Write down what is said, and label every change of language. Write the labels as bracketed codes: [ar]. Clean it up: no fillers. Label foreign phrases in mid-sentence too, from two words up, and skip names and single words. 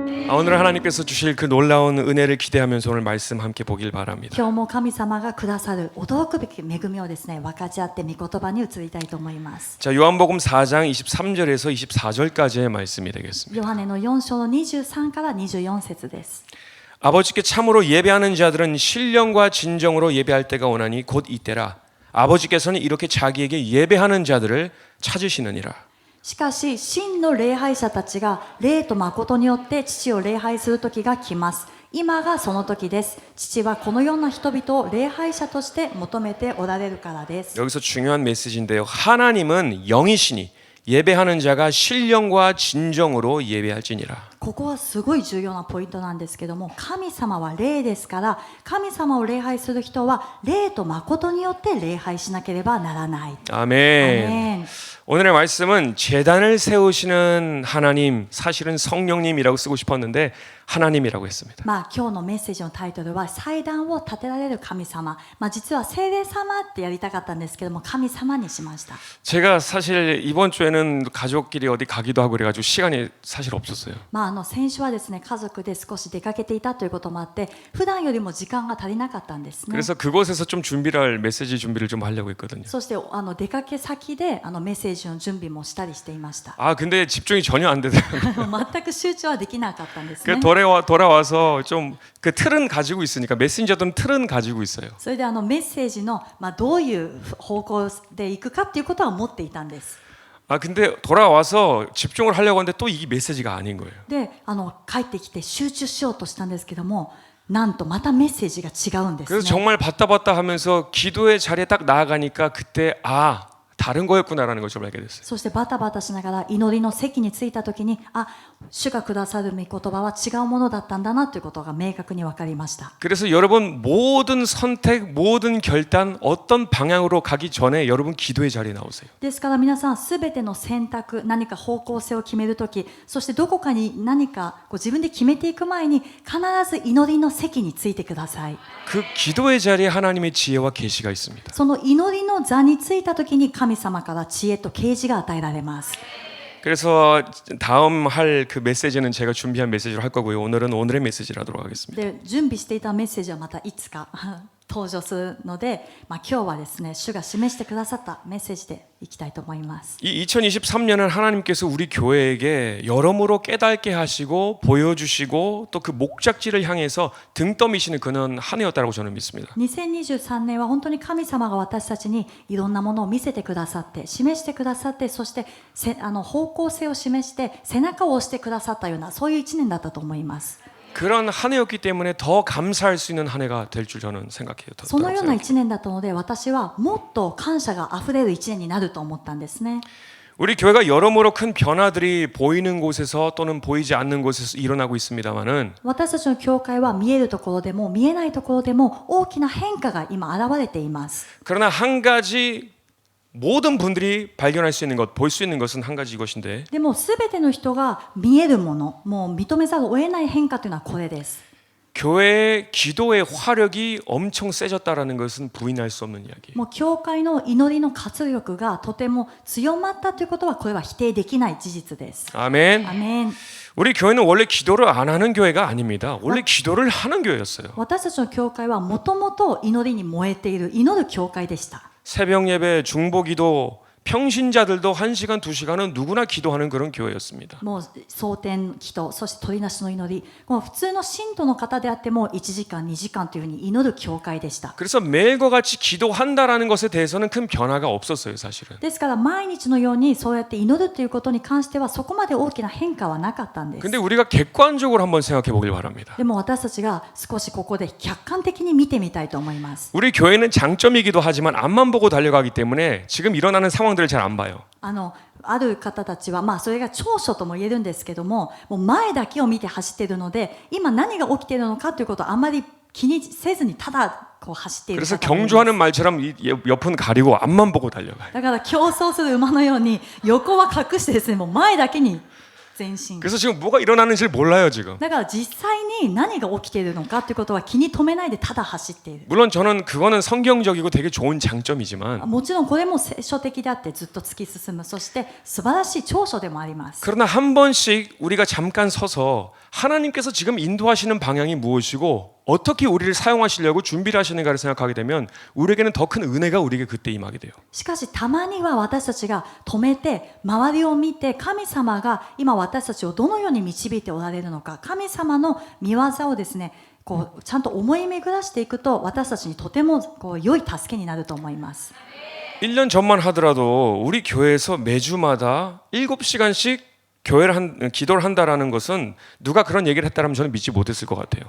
[ko] 오늘 하나님께서 주실 그 놀라운 은혜를 기대하면서 오늘 말씀 함께 보길 바랍니다. [ja] 今日も神様がくださる驚くべき恵みをですね、分かち合って御言葉に移りたいと思います。 [ko] 자, 요한복음 4장 23절에서 24절까지의 말씀이 되겠습니다. [ja] ヨハネの4章の23から24節です。 [ko] 아버지께 참으로 예배하는 자들은 신령과 진정으로 예배할 때가 오나니 곧 이때라. 아버지께서는 이렇게 자기에게 예배하는 자들을 찾으시느니라. [ja] しかし真の礼拝者たちが霊と誠によって父を礼拝する時が来ます。今がその時です。父はこのような人々を礼拝者として求めておられるからです。 [ko] 여기서 중요한 메시지인데요. 하나님은 영이시니 예배하는 자가 신령과 진정으로 예배할지니라. [ja] ここはすごい重要なポイントなんですけども、神様は霊ですから、神様を礼拝する人は霊と誠によって礼拝しなければならない。 [ko] 아멘. [ja] アメン。 [ko] 오늘의 말씀은 제단을 세우시는 하나님, 사실은 성령님이라고 쓰고 싶었는데 하나님이라고 했습니다. [ja] 今日のメッセージのタイトルは祭壇を建てられる神様、実は聖霊様ってやりたかったんですけども、神様にしました。 [ko] 제가 사실 이번 주에는 가족끼리 어디 가기도 하고 그래가지고 시간이 사실 없었어요. [ja] 先週はですね、家族で少し出かけていたということもあって、普段よりも時間が足りなかったんですね。 [ko] 그래서 그곳에서 좀 준비를 할 메시지 준비를 좀 하려고 했거든요. [ja] そして出かけ先でメッセージの準備もしたりしていました。 [ko] 아 근데 집중이 전혀 안 되더라고요. [ja] 全く集中はできなかったんですね。 [ko] 돌아와서 좀 그 틀은 가지고 있으니까 메신저들은 틀은 가지고 있어요. [ja] それでメッセージのどういう方向で行くかっていうことは持っていたんです。 [ko] 아 근데 돌아와서 집중을 하려고 하는데 또 이게 메시지가 아닌 거예요. [ja] で帰ってきて集中しようとしたんですけども、なんとまたメッセージが違うんです [ko] 그래서 [ja] ね。 [ko] 정말 봤다 하면서 기도의 자리에 딱 나아가니까 그때 아 다른 거였구나라는 것을 알게 됐어요. [ja] そしてバタバタしながら祈りの席に着いた時に、主がくださる御言葉は違うものだったんだなということが明確に分かりました。 [ko] 그래서 여러분 모든 선택, 모든 결단, 어떤 방향으로 가기 전에 여러분 기도의 자리에 나오세요. [ja] ですから皆さんすべての選択、何か方向性を決めるとき、そしてどこかに何か自分で決めていく前に必ず祈りの席についてください。 [ko] 그 기도의 자리에 하나님의 지혜와 계시가 있습니다. [ja] その祈りの座についたときに神様から知恵と啓示が与えられます。 [ko] 그래서 다음 할 그 메시지는 제가 준비한 메시지로 할 거고요. 오늘은 오늘의 메시지를 하도록 하겠습니다. [ja] で準備していたメッセージはまたいつか登場するので、今日はですね、主が示してくださったメッセージでいきたいと思います。 [ko] 이 2023년은 하나님께서 우리 교회에게 여러모로 깨닫게 하시고 보여주시고 또 그 목적지를 향해서 등 떠미시는 그런 한 해였다고 저는 믿습니다. [ja] 2023 年は本当に神様が私たちにいろんなものを見せてくださって示してくださって、そして方向性を示して背中を押してくださったようなそういう1年だったと思います。 [ko] 그런 한 해였기 때문에 더 감사할 수 있는 한 해가 될 줄 저는 생각해요. [ja] そのような1年だったので、私はもっと感謝があふれる1年になると思ったんですね。 [ko] 우리 교회가 여러모로 큰 변화들이 보이는 곳에서 또는 보이지 않는 곳에서 일어나고 있습니다만은 [ja] 私たちの教会は見えるところでも見えないところでも大きな変化が今現れています。 [ko] 그러나 한 가지 모든 분들이 발견할 수 있는 것, 볼 수 있는 것은 한 가지 이것인데 [ja] でも全ての人が見えるもの、もう認めざるを得ない変化というのはこれです。 [ko] 교회의 기도의 화력이 엄청 세졌다라는 것은 부인할 수 없는 이야기예요. [ja] もう教会の祈りの活力がとても強まったということはこれは否定できない事実です。 [ko] 아멘. [ja] アメン。 [ko] 우리 교회는 원래 기도를 안 하는 교회가 아닙니다. 원래 기도를 하는 교회였어요. [ja] 私たちの教会はもともと祈りに燃えている祈る教会でした。 [ko] 새벽 예배, 중보기도, 평신자들도 1시간, 2시간은 누구나 기도하는 그런 교회였습니다. [ja] もう蒼天祈祷、そして鳥なしの祈り、もう普通の信徒の方であっても1時間2時間というふうに祈る教会でした。 [ko] 그래서 매일과 같이 기도한다라는 것에 대해서는 큰 변화가 없었어요, 사실은. [ja] ですから毎日のようにそうやって祈るということに関してはそこまで大きな変化はなかったんです。 [ko] 근데 우리가 객관적으로 한번 생각해 보길 바랍니다. [ja] でも私たちが少しここで客観的に見てみたいと思います。 [ko] 우리 교회는 장점이기도 하지만 앞만 보고 달려가기 때문에 지금 일어나는 상황들을 잘 안 봐요. [ja] ある方たちは、それが長所とも言えるんですけども、もう前だけを見て走っているので、今何が起きているのかということをあまり気にせずにただこう走っている [ko] 그래서 [ja] 方がいます。 [ko] 경주하는 말처럼 이 옆은 가리고 앞만 보고 달려가요. [ja] だから競争する馬のように横は隠してですね、もう前だけに前進。 [ko] 그래서 지금 뭐가 일어나는지를 몰라요 지금. [ja] だから実際に何が起きているのかということは気に留めないでただ走っている。 [ko] 물론 저는 그거는 성경적이고 되게 좋은 장점이지만 [ja] もちろんこれも聖書的であってずっと突き進む、そして素晴らしい長所でもあります。 [ko] 그러나 한 번씩 우리가 잠깐 서서 하나님께서 지금 인도하시는 방향이 무엇이고 어떻게 우리를 사용하시려고 준비를 하시는가를 생각하게 되면 우리에게는 더 큰 은혜가 우리에게 그때 임하게 돼요. [ja] しかしたまには私たちが止めて周りを見て神様が今私たちをどのように導いておられるのか、神様の御業をですねこうちゃんと思い巡らしていくと私たちにとてもこう良い助けになると思います。 [ko] 1년 전만 하더라도 우리 교회에서 매주마다 7시간씩 기도를 한다라는 것은 누가 그런 얘기를 했다라면 저는 믿지 못했을 것 같아요.